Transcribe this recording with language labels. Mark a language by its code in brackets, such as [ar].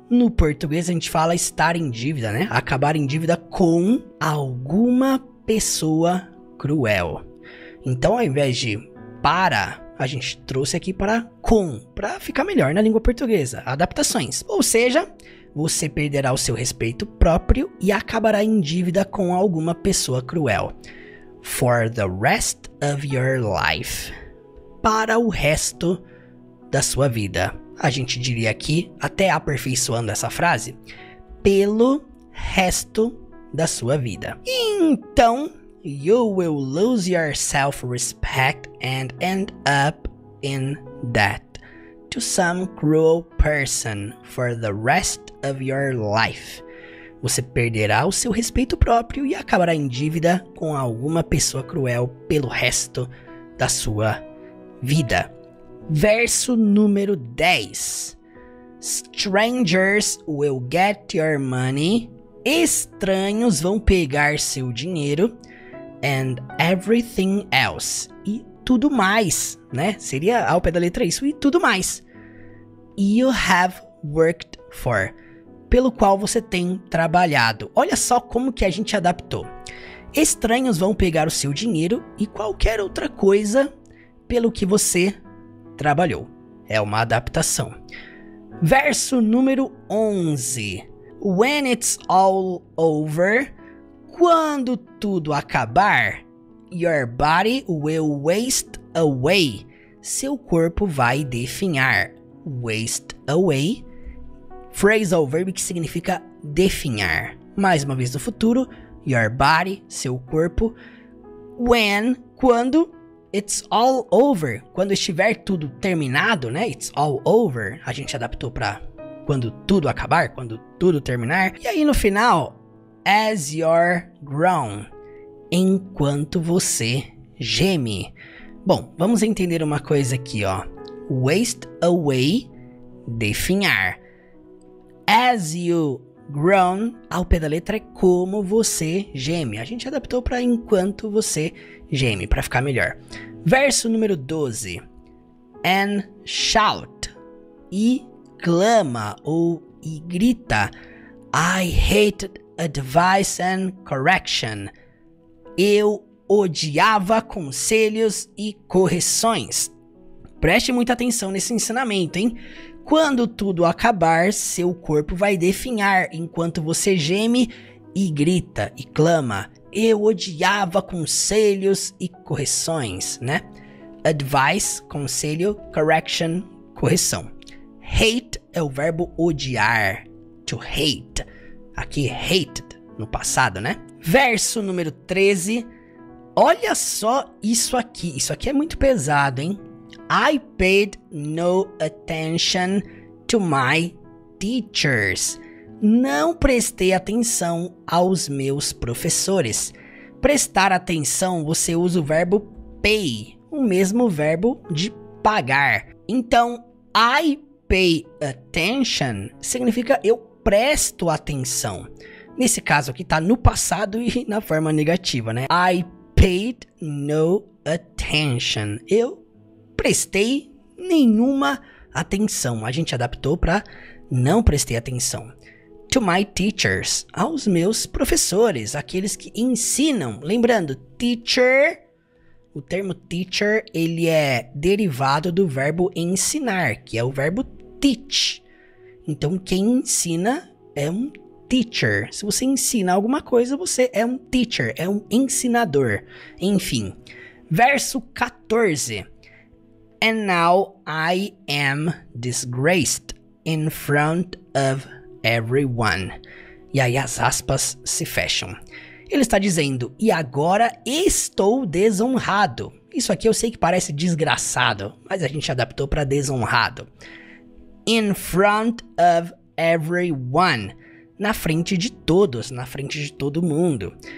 [pt] No português a gente fala estar em dívida, né? Acabar em dívida com alguma pessoa cruel. Então, ao invés de para, a gente trouxe aqui para com, para ficar melhor na língua portuguesa. Adaptações. Ou seja, você perderá o seu respeito próprio e acabará em dívida com alguma pessoa cruel. [en] For the rest of your life. [pt] Para o resto da sua vida. A gente diria aqui, até aperfeiçoando essa frase, pelo resto da sua vida. [en] Então, you will lose your self-respect and end up in debt to some cruel person for the rest of your life. [pt] Você perderá o seu respeito próprio e acabará em dívida com alguma pessoa cruel pelo resto da sua vida. Verso número 10. [en] Strangers will get your money. [pt] Estranhos vão pegar seu dinheiro. [en] And everything else. [pt] E tudo mais, né? Seria ao pé da letra isso. E tudo mais. [en] You have worked for. [pt] Pelo qual você tem trabalhado. Olha só como que a gente adaptou. Estranhos vão pegar o seu dinheiro e qualquer outra coisa pelo que você trabalhou. É uma adaptação. Verso número 11. [en] When it's all over, [pt] quando tudo acabar, [en] your body will waste away. [pt] Seu corpo vai definhar. [en] Waste away. [pt] Phrasal verb que significa definhar. Mais uma vez no futuro, [en] your body, [pt] seu corpo. [en] When, [pt] quando, [en] it's all over. [pt] Quando estiver tudo terminado, né? [en] It's all over. [pt] A gente adaptou para quando tudo acabar, quando tudo terminar. E aí no final, [en] as you're grown. [pt] Enquanto você geme. Bom, vamos entender uma coisa aqui, ó. [en] Waste away, [pt] definhar. [en] As you grown, [pt] ao pé da letra é como você geme. A gente adaptou para enquanto você geme, para ficar melhor. Verso número 12. [en] And shout. [pt] E clama ou e grita. [en] I hated advice and correction. [pt] Eu odiava conselhos e correções. Preste muita atenção nesse ensinamento, hein? Quando tudo acabar, seu corpo vai definhar enquanto você geme e grita e clama. Eu odiava conselhos e correções, né? Advice, conselho, correction, correção. Hate é o verbo odiar. [en] To hate. [pt] Aqui, hated, no passado, né? Verso número 13. Olha só isso aqui. Isso aqui é muito pesado, hein? [en] I paid no attention to my teachers. [pt] Não prestei atenção aos meus professores. Prestar atenção, você usa o verbo pay, o mesmo verbo de pagar. Então, [en] I pay attention [pt] significa eu presto atenção. Nesse caso aqui tá no passado e na forma negativa, né? [en] I paid no attention. [pt] Eu prestei nenhuma atenção. A gente adaptou para não prestei atenção. [en] To my teachers, [pt] aos meus professores, aqueles que ensinam. Lembrando, teacher, o termo teacher, ele é derivado do verbo ensinar, que é o verbo teach. Então, quem ensina é um teacher. Se você ensina alguma coisa, você é um teacher, é um ensinador. Enfim, verso 14. [en] And now I am disgraced in front of everyone. [pt] E aí as aspas se fecham. Ele está dizendo, e agora estou desonrado. Isso aqui eu sei que parece desgraçado, mas a gente adaptou para desonrado. [en] In front of everyone. [pt] Na frente de todos, na frente de todo mundo.